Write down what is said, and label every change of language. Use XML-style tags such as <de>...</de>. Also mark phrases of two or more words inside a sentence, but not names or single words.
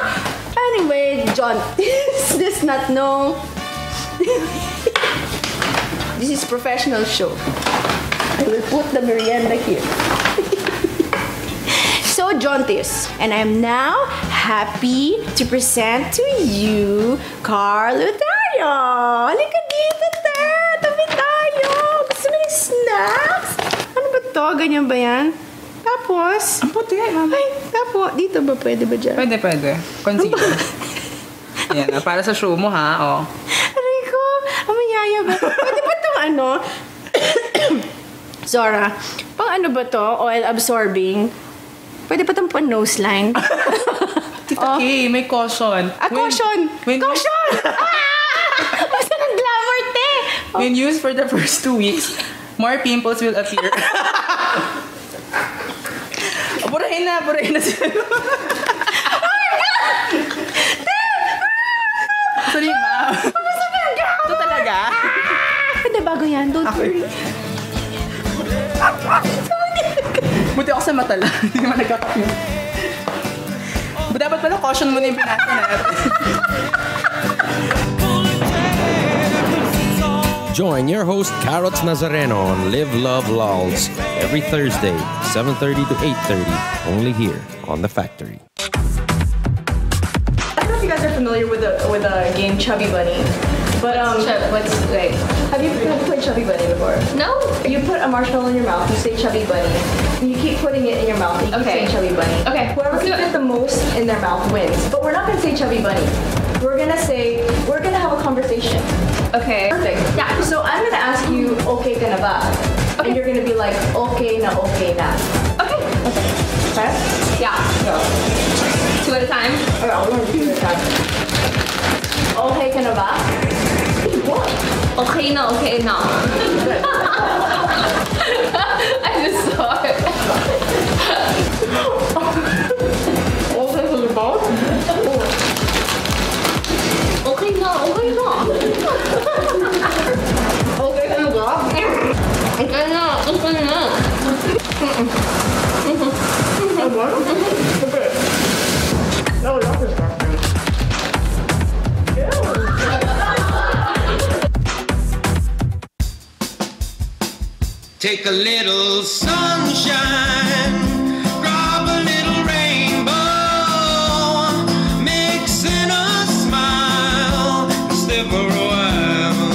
<en>Anyway, jaundice does not know... This is professional show. I will put the merienda here. So, jaundice. And I'm now happy to present to you Carl Lutario.</en> <tl>Halika dito, te. Tabi tayo. Gusto mo ng snacks? Ano ba to? Ganyan ba yan? Tapos? Ang puti, ma'am. Ay, tapos. Dito ba? Pwede ba dyan? Pwede. Concealer. Yan, para sa show mo, ha? Oh. Aray ko. Amayaya ba? Pwede ba itong ano? Zora, pang ano ba to?</tl> <en>Oil absorbing?</en> <tl>Pwede pa itong nose line? Tita Kay, may caution. Caution! Caution! Basta ng glamour, te!</tl> <en>When used for the first 2 weeks, more pimples will appear.</en> <tl>Burahin na sila.</tl> <en>Sorry, ma'am.</en> <tl>Ito talaga? Hindi, bago yan.</tl> <en>Don't worry.</en> <tl>Buti ako sa mata lang. Hindi naman nagkakapin. But dapat pala caution muna yung binasa natin.</tl> <en>Join your host Carrots Nazareno on Live Love Lols every Thursday, 7:30 to 8:30, only here on The Factory. I don't know if you guys are familiar with a game Chubby Bunny, but What's like? have you played Chubby Bunny before? No. You put a marshmallow in your mouth, you say Chubby Bunny, and you keep putting it in your mouth, and you keep Okay. saying Chubby Bunny. Okay. Whoever can fit the most in their mouth wins. But we're not gonna say Chubby Bunny. We're gonna have a conversation. Okay. Perfect. Yeah. So I'm gonna ask you,</en> <tl>okay ka na ba?</tl> <en>And you're gonna be like,</en> <tl>okay na.</tl> <en>Okay. Okay? Yeah. Go. 2 at a time. Alright, we're gonna do this time.</en> <tl>Okay ka na ba?</tl> <en>What?</en> <tl>Okay na.</tl> <en>Good. I just saw it.</en> <tl>Okay ka na ba? Okay na. Okay ka na ba?</tl> <en>Okay. No, that's disgusting. Take a little sunshine, grab a little rainbow, mix in a smile, stay for a while.</en>